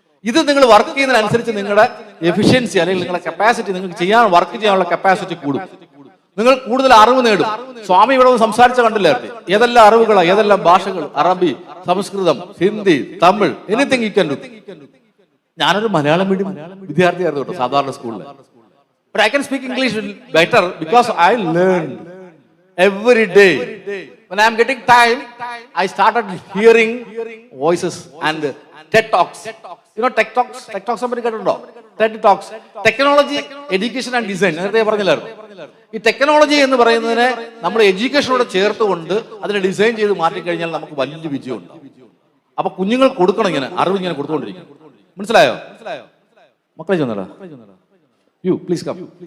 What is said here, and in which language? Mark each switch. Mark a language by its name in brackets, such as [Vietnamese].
[Malayalam] ഇത് നിങ്ങൾ വർക്ക് ചെയ്യുന്നതിനനുസരിച്ച് നിങ്ങളുടെ എഫിഷ്യൻസി അല്ലെങ്കിൽ നിങ്ങളുടെ കപ്പാസിറ്റി, നിങ്ങൾക്ക് വർക്ക് ചെയ്യാനുള്ള കപ്പാസിറ്റി കൂടും. നിങ്ങൾ കൂടുതൽ അറിവ് നേടും. സ്വാമി ഇവിടെ സംസാരിച്ച കണ്ടില്ലേ? ഏതെല്ലാം അറിവുകളാണ്, ഏതെല്ലാം ഭാഷകൾ, അറബി, സംസ്കൃതം, Hindi, Tamil, [English] Anything you can do. [Malayalam] ഞാനൊരു മലയാളം മീഡിയം വിദ്യാർത്ഥിയായിരുന്നു കേട്ടോ, സാധാരണ സ്കൂളിൽ. [English] But I can speak English better because I learn every day. When I am getting time, I started hearing voices and TED Talks. You know TED Talks? TED Talks somebody [Malayalam] കേട്ടിട്ടുണ്ടോ? [English] TED Talks. Technology, Education and Design. [Malayalam] നേരത്തെ പറഞ്ഞില്ലായിരുന്നു. ഈ technology എന്ന് പറയുന്നതിനെ നമ്മൾ എഡ്യൂക്കേഷനോട് ചേർത്തുകൊണ്ട് അതിനെ design ചെയ്ത് മാറ്റിക്കഴിഞ്ഞാൽ നമുക്ക് വലിയ വിജയമുണ്ട്. അപ്പൊ കുഞ്ഞുങ്ങൾ കൊടുക്കണം, ഇങ്ങനെ അറിവ് ഇങ്ങനെ കൊടുത്തുകൊണ്ടിരിക്കും. മനസ്സിലായോ? മക്കളെ ചെന്നടാ, [English] You please come.